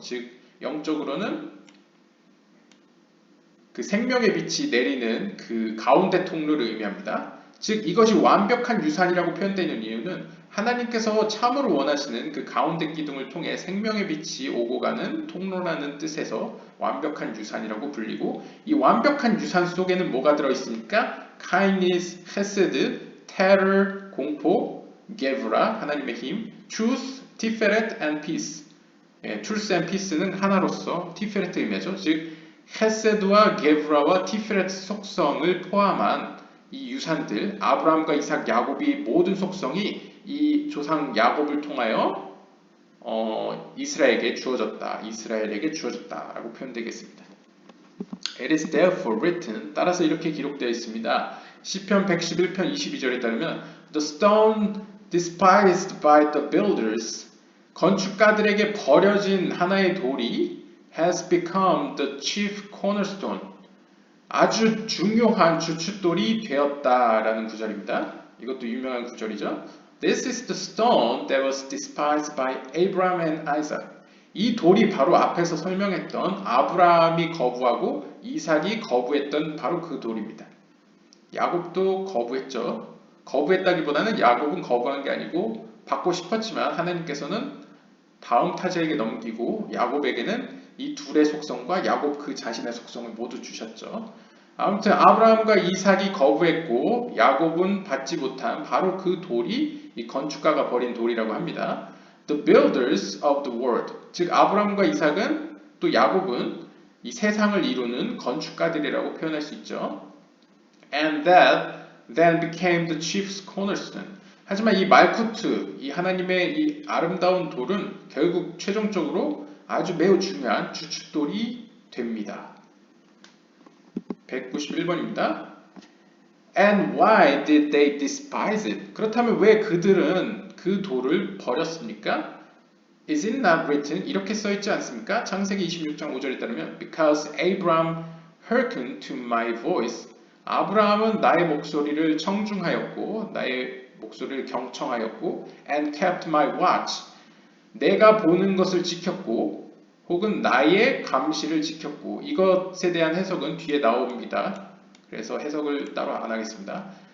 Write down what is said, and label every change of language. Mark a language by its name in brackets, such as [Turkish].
[Korean] 즉 영적으로는 그 생명의 빛이 내리는 그 가운데 통로를 의미합니다. 즉 이것이 완벽한 유산이라고 표현되는 이유는 하나님께서 참으로 원하시는 그 가운데 기둥을 통해 생명의 빛이 오고 가는 통로라는 뜻에서 완벽한 유산이라고 불리고, 이 완벽한 유산 속에는 뭐가 들어있습니까? [English] kindness, chesed, terror, 공포, gevura, [Korean] 하나님의 힘, [English] truth, tiferet and peace. truth and peace [Korean] 는 하나로서 티페레트 의미하죠. 즉 헤세드와 게브라와 티페레트 속성을 포함한 이 유산들, 아브라함과 이삭, 야곱이 모든 속성이 이 조상 야곱을 통하여 이스라엘에게 주어졌다 라고 표현되겠습니다. [English] It is therefore written, [Korean] 따라서 이렇게 기록되어 있습니다. 시편 111편 22절에 따르면 [English] The stone despised by the builders, [Korean] 건축가들에게 버려진 하나의 돌이 [English] has become the chief cornerstone, [Korean] 아주 중요한 주춧돌이 되었다라는 구절입니다. 이것도 유명한 구절이죠. [English] This is the stone that was despised by Abraham and Isaac. [Korean] 이 돌이 바로 앞에서 설명했던 아브라함이 거부하고 이삭이 거부했던 바로 그 돌입니다. 야곱도 거부했죠. 거부했다기보다는 야곱은 거부한 게 아니고 받고 싶었지만 하나님께서는 다음 타자에게 넘기고 야곱에게는 이 둘의 속성과 야곱 그 자신의 속성을 모두 주셨죠. 아무튼 아브라함과 이삭이 거부했고 야곱은 받지 못한 바로 그 돌이 이 건축가가 버린 돌이라고 합니다. [English] The builders of the world, [Korean] 즉 아브라함과 이삭은 또 야곱은 이 세상을 이루는 건축가들이라고 표현할 수 있죠. [English] And that then became the chief cornerstone. [Korean] 하지만 이 말쿠트, 이 하나님의 이 아름다운 돌은 결국 최종적으로 아주 매우 중요한 주춧돌이 됩니다. 191번입니다. [English] And why did they despise it? [Korean] 그렇다면 왜 그들은 그 돌을 버렸습니까? [English] Is it not written? [Korean] 이렇게 써있지 않습니까? 창세기 26장 5절에 따르면 [English] Because Abraham hearkened to my voice. [Korean] 아브라함은 나의 목소리를 청중하였고 나의 목소리를 경청하였고 [English] and kept my watch. [Korean] 내가 보는 것을 지켰고 혹은 나의 감시를 지켰고. 이것에 대한 해석은 뒤에 나옵니다. 그래서 해석을 따로 안 하겠습니다.